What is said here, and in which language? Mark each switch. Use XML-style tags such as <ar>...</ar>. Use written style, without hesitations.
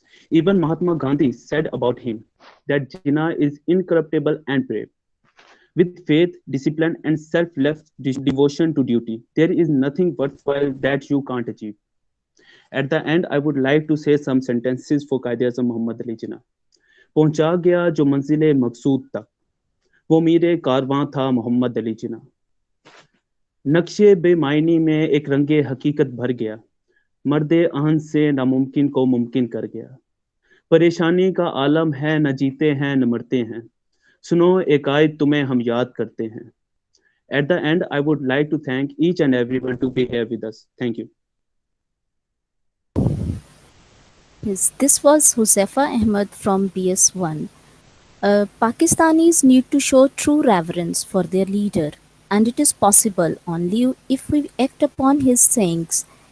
<en>Even Mahatma Gandhi said about him that Jinnah is incorruptible and brave. With faith, discipline, and selfless devotion to duty, there is nothing worthwhile that you can't achieve. At the end, I would like to say some sentences for Qaid-e-Azam Muhammad Ali Jinnah.</en> <hi>पहुंचा गया जो मंजिले मकसूद तक, वो मीरे कारवां था मोहम्मद अली जिन्ना. नक्शे बेमायनी में एक रंगे हकीकत भर गया, मर्दे आहन से नामुमकिन को मुमकिन कर गया. परेशानी का आलम है, न जीते हैं न मरते हैं, सुनो एक आयत तुम्हें हम याद करते हैं.</hi> <en>At the end, I would like to thank each and everyone to be here with us. Thank you. Yes, this was Huzaifa Ahmed from BS1. Pakistanis need to show true reverence for their leader, and it is possible only if we act upon his sayings.</en>